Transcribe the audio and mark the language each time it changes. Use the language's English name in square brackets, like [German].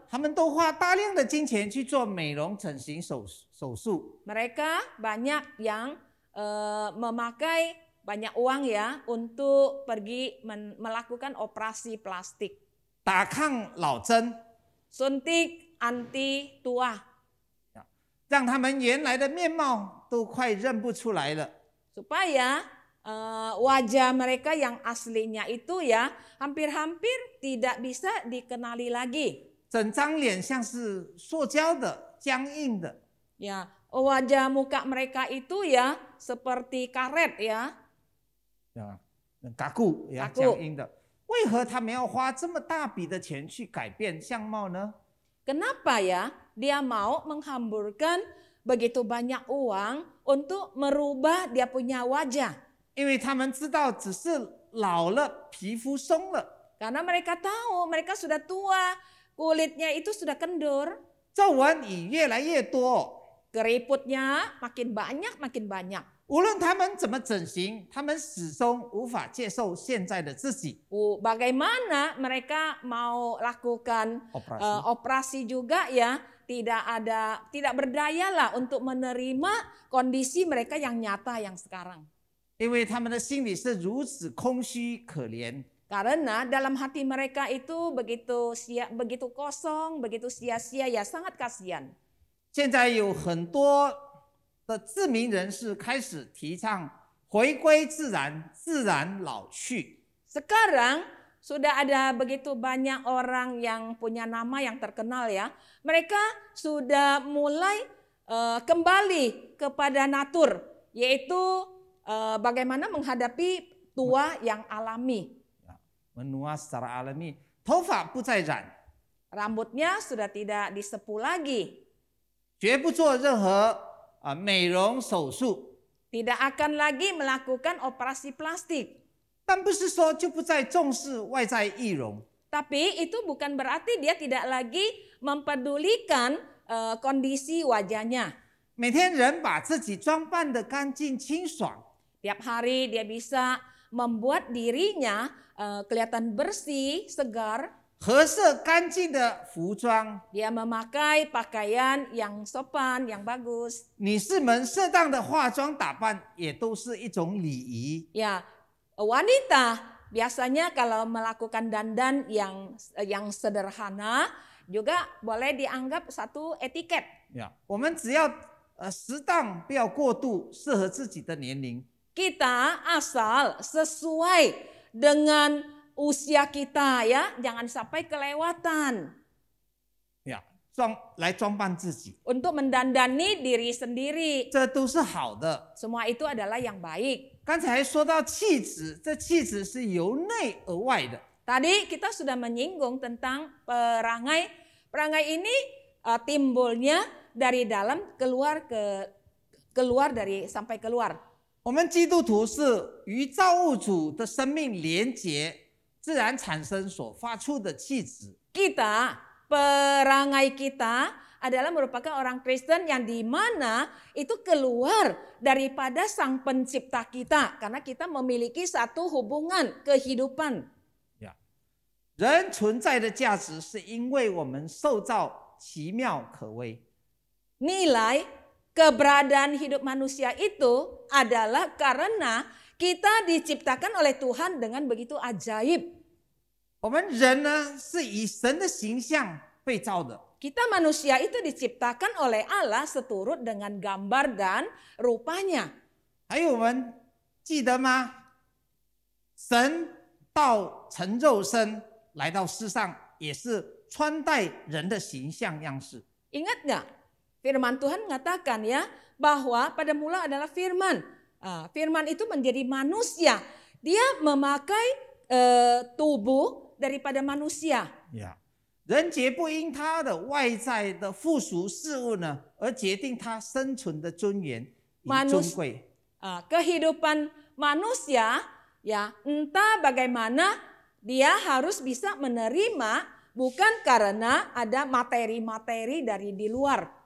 [Chinese] 他们都花大量的金钱去做美容整形手术。 [Indonesian] mereka banyak yang memakai banyak uang ya untuk pergi melakukan operasi plastik. [Chinese] 打抗老针， [Indonesian] Suntik anti tua, [Chinese] 让他们原来的面貌都快认不出来了。 [Indonesian] supaya wajah mereka yang aslinya itu ya hampir-hampir tidak bisa dikenali lagi. [Chinese] 整张脸像是塑胶的、僵硬的。 [Indonesian] Ya, wajah muka mereka itu ya seperti karet ya. 嘎固也 kaku [Chinese] 僵硬的。为何他们要花这么大笔的钱去改变相貌呢？ [Indonesian] Kenapa ya dia mau menghamburkan begitu banyak uang untuk merubah dia punya wajah? [Chinese] 因为他们知道只是老了，皮肤松了， [Indonesian] Karena mereka tahu mereka sudah tua, kulitnya itu sudah kendur, [Chinese] 皱纹也越来越多。 [Indonesian] keriputnya makin banyak. [Chinese] 无论他们怎么整形，他们始终无法接受现在的自己。 [Indonesian] Bagaimana mereka mau lakukan operasi juga ya, tidak berdaya lah untuk menerima kondisi mereka yang nyata yang sekarang. [Chinese] 因为他们的心里是如此空虚可怜。 [Indonesian] Karena dalam hati mereka itu begitu kosong, begitu sia-sia ya, sangat kasihan. [Chinese] 现在有很多的知名人士开始提倡回归自然，自然老去。 [Indonesian] Sekarang sudah ada begitu banyak orang yang punya nama yang terkenal ya. Mereka sudah mulai kembali kepada natur, yaitu bagaimana menghadapi tua yang alami. menua secara alami [Chinese] 头发不再染， [Indonesian] rambutnya sudah tidak disepuh lagi, [Chinese] 绝不做任何美容手术。 [Indonesian] tidak akan lagi melakukan operasi plastik. [Chinese] 但不是说就不再重视外在易容， [Indonesian] Tapi itu bukan berarti dia tidak lagi mempedulikan kondisi wajahnya. [Chinese] 每天人把自己装扮得干净清爽， [Indonesian] Tiap hari dia bisa membuat dirinya kelihatan bersih, segar. [Chinese] 合色干净的服装， [Indonesian] Dia memakai pakaian yang sopan, yang bagus. [Chinese] 女士们适当的化妆打扮也都是一种礼仪。 [Indonesian] Ya, wanita biasanya kalau melakukan dandan yang sederhana juga boleh dianggap satu etiket. [Chinese] 我们只要适当，不要过度，适合自己的年龄。 [Indonesian] Kita asal sesuai dengan usia kita ya, jangan sampai kelewatan [Chinese] 来装扮自己， [Indonesian] untuk mendandani diri sendiri. [Chinese] 这都是好的。 [Indonesian] Semua itu adalah yang baik. [Chinese] 刚才说到气质，这气质是由内而外的。 [Indonesian] Tadi kita sudah menyinggung tentang perangai. Perangai ini timbulnya dari dalam keluar dari sampai keluar. [Chinese] 我们基督徒是与造物主的生命连结，自然产生所发出的气质。 [Indonesian] Perangai kita adalah merupakan orang Kristen yang di mana itu keluar daripada Sang Pencipta kita karena kita memiliki satu hubungan kehidupan. [Chinese] 人存在的价值是因为我们受造奇妙可畏。 [Indonesian] Nilai keberadaan hidup manusia itu adalah karena kita diciptakan oleh Tuhan dengan begitu ajaib. [Chinese] 我们人呢是以神的形象被造的， [Indonesian] Kita manusia itu diciptakan oleh Allah seturut dengan gambar dan rupanya. [Chinese] 还有我们记得吗？神道成肉身来到世上，也是穿戴人的形象样式。 [Indonesian] Ingat nggak? Firman Tuhan mengatakan ya bahwa pada mula adalah firman. Firman itu menjadi manusia. Dia memakai tubuh daripada manusia. [Chinese] 人杰不因他的外在的附属事物呢，而决定他生存的尊严与尊贵。 [Indonesian] Kehidupan manusia ya entah bagaimana dia harus bisa menerima bukan karena ada materi-materi dari di luar.